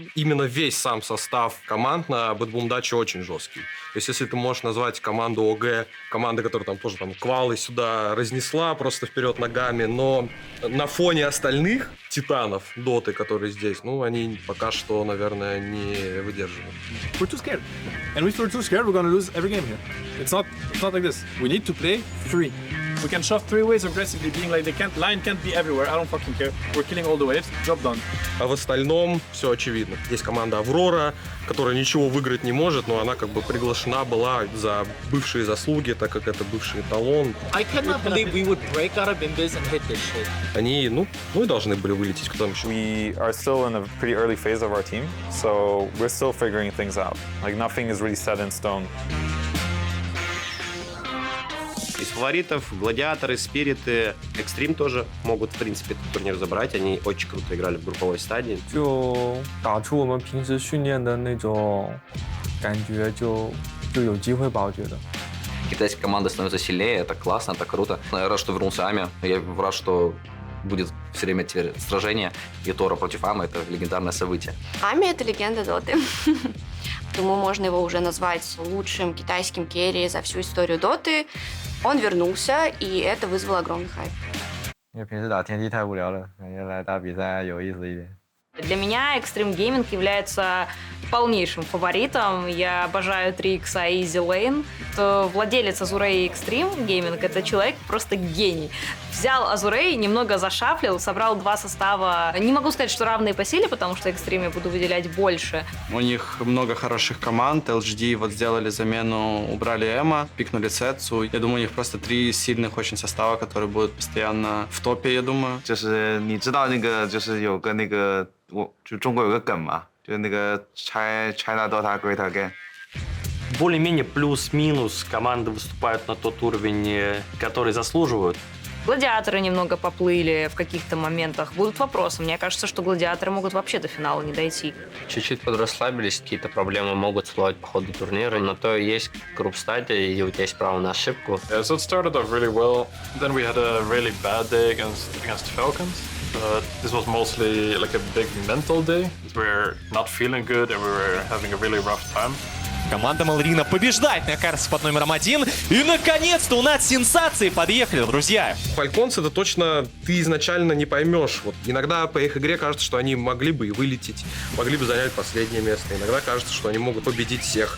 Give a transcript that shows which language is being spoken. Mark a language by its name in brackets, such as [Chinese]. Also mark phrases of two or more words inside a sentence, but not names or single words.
[Russian] Именно весь сам состав команд на Bad Dachе очень жесткий. То есть, если ты можешь назвать команду ОГ, команда, которая там тоже там квалы сюда разнесла просто вперед ногами, но на фоне остальных титанов доты, которые здесь, ну, они пока что, наверное, не выдерживают. [English] We're too scared. And if we're too scared, we're gonna lose every game here. It's not like this. We need to play free. We can shove 3 waves aggressively, being like line can't be everywhere. I don't fucking care. We're killing all the waves. Job done. [Russian] А в остальном все очевидно. Есть команда Аврора, которая ничего выиграть не может, но она как бы приглашена была за бывшие заслуги, так как это бывший эталон. [English] I cannot believe we would break out of Invis and hit this shit. [Russian] Они, ну и должны были вылететь, кто там еще. [English] We are still in a pretty early phase of our team, so we're still figuring things out. Like nothing is really set in stone. [Russian] Из фаворитов Гладиаторы, Спириты, Экстрим тоже могут, в принципе, этот турнир забрать. Они очень круто играли в групповой стадии. [Chinese] 就打出我们平时训练的那种感觉，就有机会吧，我觉得。 [Russian] Китайская команда становится сильнее, это классно, это круто. Я рад, что вернулся Ами. Я рад, что будет все время теперь сражение. И Тора против Ами — это легендарное событие. Ами — это легенда доты. Думаю, можно его уже назвать лучшим китайским керри за всю историю доты. Он вернулся, и это вызвало огромный хайп. [Chinese] 因为平时打天梯太无聊了，感觉来打比赛有意思一点。 [Russian] Для меня Extreme Gaming является полнейшим фаворитом. Я обожаю 3X и Easy Lane. Владелец Azurei Extreme Gaming — это человек просто гений. Взял Azurei, немного зашафлил, собрал 2 состава. Не могу сказать, что равные по силе, потому что Extreme я буду выделять больше. У них много хороших команд. LGD вот сделали замену, убрали Эма, пикнули Сетсу. Я думаю, у них просто 3 сильных очень состава, которые будут постоянно в топе, я думаю. 就是你知道那个就是有个那个就中国有个梗嘛，就是那个 [English] China Dota Great Again。 [Russian] Более-менее плюс-минус команды выступают на тот уровень, который заслуживают. Гладиаторы немного поплыли в каких-то моментах. Будут вопросы. Мне кажется, что гладиаторы могут вообще до финала не дойти. Чуть-чуть подрасслабились, какие-то проблемы могут всплывать по ходу турнира. На то и есть групп-стадия, и у тебя есть право на ошибку. [English] Yeah, so it started off really well. Then we had a really bad day against Falcons. This was mostly like a big mental day. We were not feeling good and we were having a really rough time. [Russian] Команда Малрина побеждает на карте под номером 1. И, наконец-то, у нас сенсации подъехали, друзья. Фальконс — это точно ты изначально не поймешь. Вот иногда по их игре кажется, что они могли бы и вылететь, могли бы занять последнее место. Иногда кажется, что они могут победить всех.